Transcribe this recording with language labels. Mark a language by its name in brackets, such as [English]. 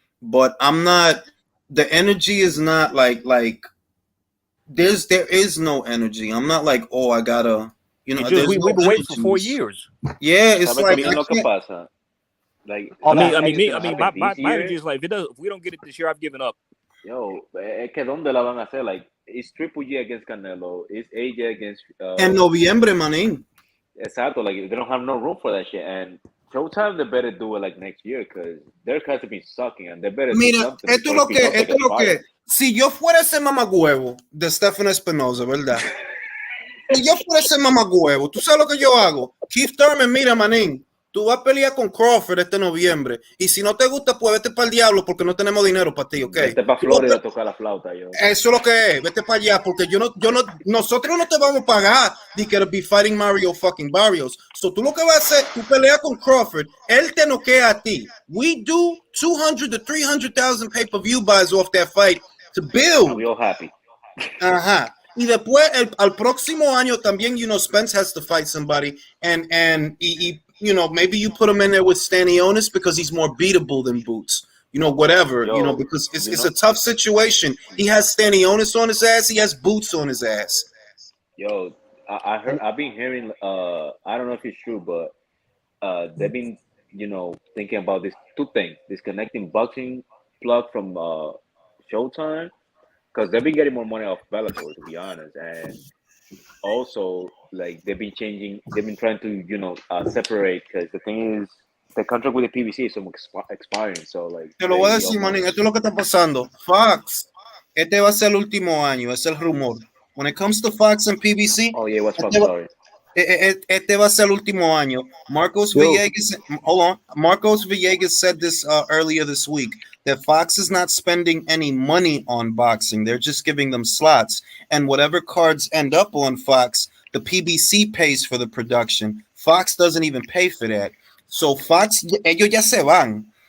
[English] But I'm not. The energy is not like there is no energy. I'm not like, oh, I gotta. We've been waiting for 4 years. Yeah, it's like Like, my energy is like, if we don't get it this year, I've given up. [Spanish] Yo, es que ¿dónde la van a hacer? [English] Like, it's Triple G against Canelo. It's AJ against... [Spanish] En noviembre, manín. Exacto. [English] Like, they don't have no room for that shit. And Showtime, they better do it, like, next year, because their cards have been sucking, and they better do something. [Spanish] Esto es lo que... Si yo fuera ese mamagüevo de Stephen Espinosa, ¿verdad? Si yo fuera ese mamagüevo, ¿tú sabes lo que yo hago? Keith Thurman, mira, manín, tú vas a pelear con Crawford este noviembre. Y si no te gusta, pues vete para el diablo porque no tenemos dinero para ti, ¿ok? Vete para Florida a tocar la flauta, yo. Eso es lo que es. Vete para allá porque nosotros no te vamos a pagar de que [English] be fighting Mario fucking Barrios. [Spanish] So tú lo que vas a hacer, tú peleas con Crawford, él te noquea a ti. [English] We do 200 to 300,000 pay-per-view buys off that fight to build. We're all happy. Ajá. [Spanish] Y después, al próximo año también, [English] Spence has to fight somebody and maybe you put him in there with Stanionis because he's more beatable than Boots. Whatever, because it's a tough situation. He has Stanionis on his ass. He has Boots on his ass. Yo, I've been hearing, I don't know if it's true, but they've been, thinking about these two things, disconnecting boxing plug from Showtime, because they've been getting more money off Bellator, to be honest, and also like they've been trying to separate, because the thing is the contract with the PBC is expiring, so like [Spanish] te lo voy a decir, manín, esto es lo que está pasando. Fox, este va a ser el último año, es el rumor. [English] When it comes to Fox and PBC, what's Fox, sorry. [Spanish] Este va a ser el último año. [English] Marcos Villegas said this earlier this week, that Fox is not spending any money on boxing. They're just giving them slots. And whatever cards end up on Fox, the PBC pays for the production. Fox doesn't even pay for that. So Fox, [Spanish] ellos ya se van.